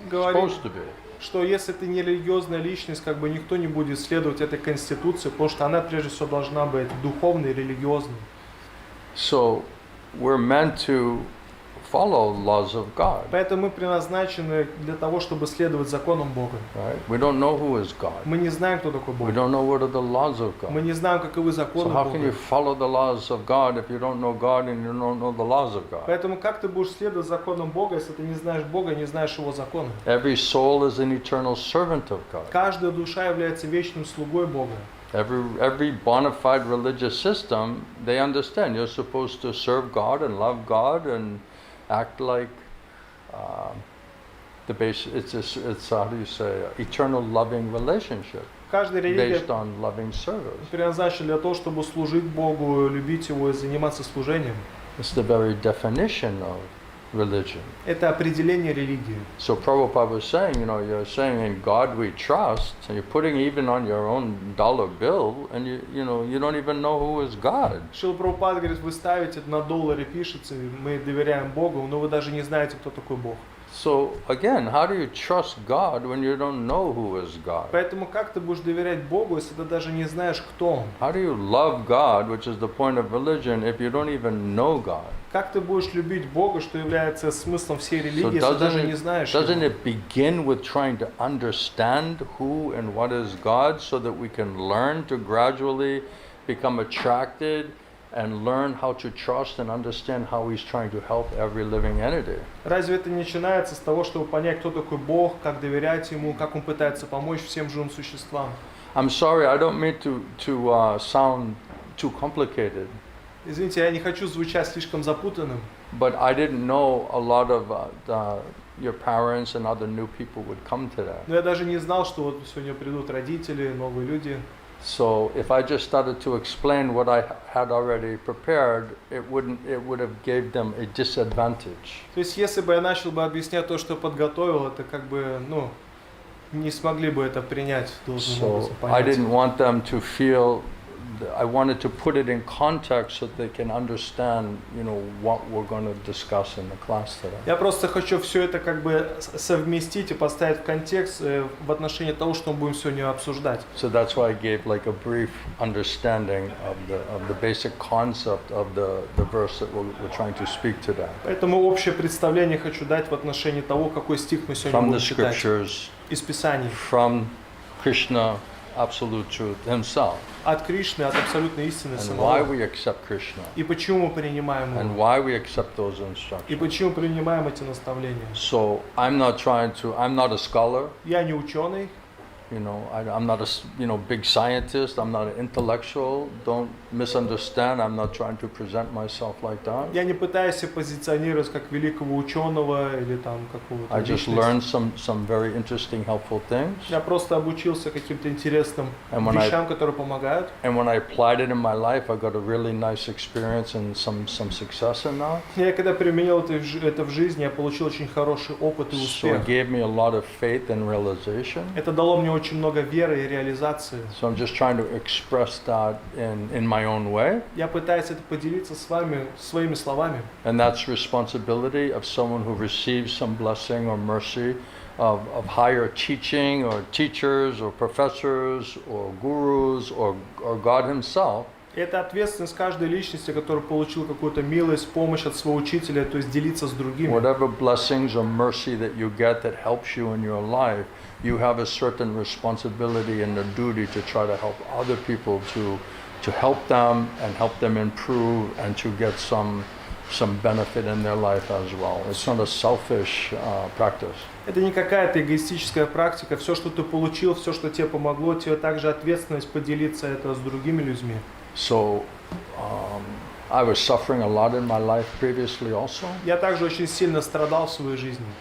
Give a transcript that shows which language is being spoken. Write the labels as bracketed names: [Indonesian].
[English] It's supposed to be. [Russian] Что если ты не религиозная личность, как бы никто не будет следовать этой конституции, потому что она прежде всего должна быть духовной, религиозной. [English] So we're meant to follow laws of God. [Russian] Поэтому мы предназначены для того, чтобы следовать законам Бога. [English] Right? We don't know who is God. [Russian] Мы не знаем, кто такой Бог. [English] We don't know what are the laws of God. [Russian] Мы не знаем, каковы законы [English] So how can you [Russian] Бога. [English] follow the laws of God if you don't know God and you don't know the laws of God? [Russian] Поэтому как ты будешь следовать законам Бога, если ты не знаешь Бога, не знаешь Его законы? [English] Every soul is an eternal servant of God. [Russian] Каждая душа является вечным слугой Бога. [English] Every bona fide religious system, they understand you're supposed to serve God and love God and act like the base. It's how do you say, eternal loving relationship [Russian] Каждая религия [English] based on loving service. [Russian] предназначена для того, чтобы служить Богу, любить Его и заниматься служением. [English] It's the very definition of religion. [Russian] Это определение религии. [English] So Prabhupada was saying, you're saying in God we trust, and you're putting even on your own dollar bill, and you don't even know who is God. [Russian] Шрила Прабхупада говорит, вы ставите на долларе, пишется, мы доверяем Богу, но вы даже не знаете, кто такой Бог. [English] So again, how do you trust God when you don't know who is God? [Russian] Поэтому как ты будешь доверять Богу, если ты даже не знаешь, кто Он? [English] How do you love God, which is the point of religion, if you don't even know God? [Russian] Как ты будешь любить Бога, что является смыслом всей [English] So [Russian] религии, если даже не знаешь [English] doesn't it begin with trying to understand who and what is God so that we can learn to gradually become attracted and learn how to trust and understand how He's trying to help every living entity? [Russian] Разве это не начинается с того, чтобы понять, кто такой Бог, как доверять Ему, как Он пытается помочь всем живым существам? [English] I'm sorry, I don't mean to sound too complicated, [Russian] Извините, я не хочу звучать слишком запутанным, [English] but I didn't know a lot of your parents and other new people would come today. [Russian] но я даже не знал, что вот сегодня придут родители, новые люди. [English] So if I just started to explain what I had already prepared, it would have gave them a disadvantage. [Russian] То есть, если бы я начал бы объяснять то, что подготовил, это как бы, не смогли бы это принять должным [English] So [Russian] образом, [English] I [Russian] понять. [English] didn't want them to feel. I wanted to put it in context so that they can understand, what we're going to discuss in the class today. [Russian] Я просто хочу все это как бы совместить и поставить в контекст в отношении того, что мы будем сегодня обсуждать. [English] So that's why I gave like a brief understanding of the basic concept of the verse that we're trying to speak today. [Russian] Поэтому общее представление хочу дать в отношении того, какой стих мы сегодня [English] From the [Russian] будем читать [English] scriptures, [Russian] из Писаний. [English] from Krishna, absolute truth himself, [Russian] От Кришны, от абсолютной истины [English] and why [Russian] самого. [English] we accept Krishna, [Russian] И почему мы принимаем [English] and [Russian] его. [English] why we accept those [Russian] И [English] instructions. [Russian] почему принимаем эти наставления. [English] So I'm not a scholar, [Russian] Я не ученый, [English] I'm not a big scientist, I'm not an intellectual, don't misunderstand, I'm not trying to present myself like that. [Russian] я не пытаюсь себя позиционировать как великого ученого или там какого-то [English] I just [Russian] личности. [English] learned some very interesting, helpful things, [Russian] Я просто обучился каким-то интересным [English] And when I- [Russian] вещам, которые помогают. [English] and when I applied it in my life, I got a really nice experience and some success in that. [Russian] Я когда применил это в жизни, я получил очень хороший опыт и [English] So it [Russian] успех. [English] gave me a lot of faith and realization. [Russian] Это дало мне очень много веры и реализации. [English] So I'm just trying to express that in my own way. [Russian] Я пытаюсь это поделиться с вами своими словами. [English] And that's responsibility of someone who receives some blessing or mercy of higher teaching or teachers or professors or gurus or God himself. [Russian] Это ответственность каждой личности, которая получила какую-то милость, помощь от своего учителя, то есть делиться с другими. [English] Whatever blessings or mercy that you get that helps you in your life, you have a certain responsibility and a duty to try to help other people to help them and help them improve and to get some benefit in their life as well. It's not a selfish practice. [Russian] Это не какая-то эгоистическая практика. Все, что ты получил, все, что тебе помогло, тебе также ответственность поделиться это с другими людьми. [English] So I was suffering a lot in my life previously also, [Russian] Я также очень сильно страдал в своей жизни.